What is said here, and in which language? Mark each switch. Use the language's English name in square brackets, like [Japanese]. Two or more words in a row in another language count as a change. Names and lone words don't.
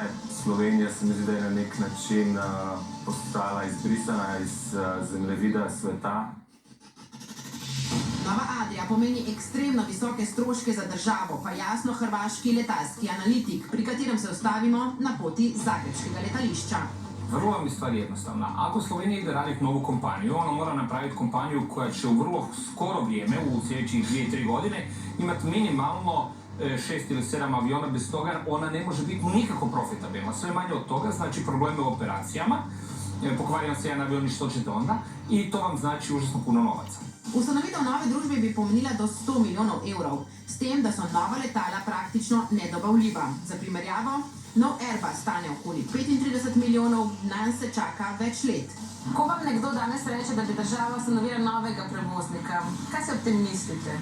[Slovenian] Slovenija se mi zdi, da je na nek način postala izbrisana iz zemljevida sveta. Nova Adria pomeni ekstremno visoke stroške za državo, pa jasno hrvaški letalski analitik, pri katerem se ustavimo na poti zagrebškega letališča. [Croatian] Vrlo vam je stvar jednostavna. Ako Slovenija ide raditi novu kompaniju, ona mora napraviti kompaniju koja će u vrlo skoro vrijeme, u sljedećih 2-3 godine, imati minimalno 6 ili 7 aviona. Bez toga ona ne može biti nikako profitabilna. Sve manje od toga znači probleme u operacijama, pokvario se jedan avion i što ćete onda, i to vam znači užasno puno novaca. [Slovenian] Ustanovitev nove družbe bi pomenila do 100 milijonov evrov, s tem, da so nova letala praktično nedobavljiva. Za primerjavo, nov Airbus stane okoli 35 milijonov, nanj se čaka več let. Ko vam nekdo danes reče, da bi država ustanovila novega prevoznika, kaj se ob tem mislite?